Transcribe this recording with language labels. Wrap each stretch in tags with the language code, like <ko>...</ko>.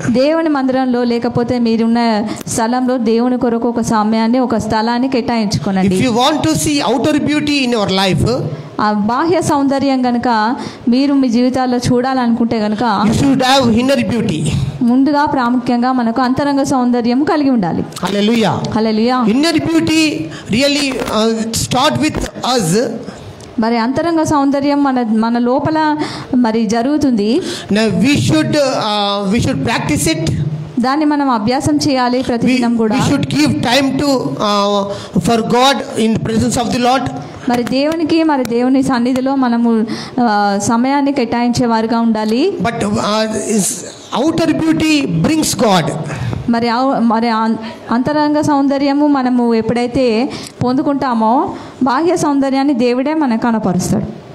<te>దేవుని మందిరంలో లేకపోతే మీరున్న స్థలంలో దేవుని కొరకు ఒక సమయాన్ని, ఒక స్థలాన్ని కేటాయించుకోనండి.</te> <en>If you want to see outer beauty in your life,</en> <te>ఆ బాహ్య సౌందర్యం గనుక మీరు మీ జీవితాల్లో చూడాలనుకుంటే గనుక</te> <en>you should have inner beauty.</en> <te>ముందుగా ప్రాముఖ్యంగా మనకు అంతరంగ సౌందర్యం కలిగి ఉండాలి.</te> <en>Hallelujah. Hallelujah. Inner beauty really start with us.</en> <te>మరి అంతరంగ సౌందర్యం మన లోపల మరి జరుగుతుంది.</te> <en>Now we should practice it.</en> <te>దాన్ని మనం అభ్యాసం చేయాలి ప్రతిదినం కూడా.</te> <en>We should give time to for God in presence of the Lord.</en> <te>మరి దేవునికి, మరి దేవుని సన్నిధిలో మనము సమయాన్ని కేటాయించే వారుగా ఉండాలి.</te> <en>But outer beauty brings God.</en> <te>మరి అంతరంగ సౌందర్యము మనము ఎప్పుడైతే పొందుకుంటామో బాహ్య సౌందర్యాన్ని దేవుడే మనకు కనపరుస్తాడు.</te>